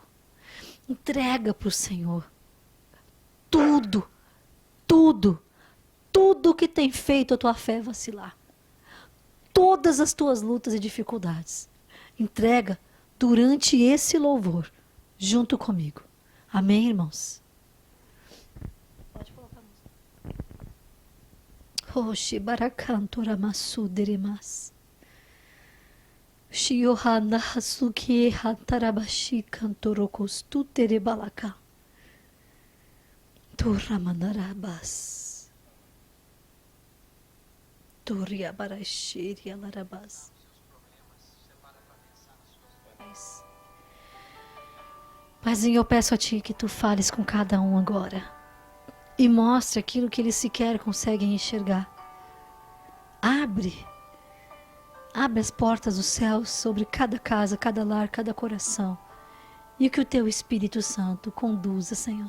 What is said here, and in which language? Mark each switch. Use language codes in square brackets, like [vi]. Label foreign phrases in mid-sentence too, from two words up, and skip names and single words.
[pt] Entrega para o Senhor tudo, tudo, tudo que tem feito a tua fé vacilar. Todas as tuas lutas e dificuldades. Entrega durante esse louvor, junto comigo. Amém, irmãos? Pode colocar a música. Oxi, baracantora massuderemas. Shiohana hasuki hatarabashi kantorokostu terebalaka. Turramandarabas. Turriabarashiri alarabas. Paizinho, eu peço a Ti que Tu fales com cada um agora e mostre aquilo que eles sequer conseguem enxergar. Abre as portas do céu sobre cada casa, cada lar, cada coração, e que o Teu Espírito Santo conduza, Senhor.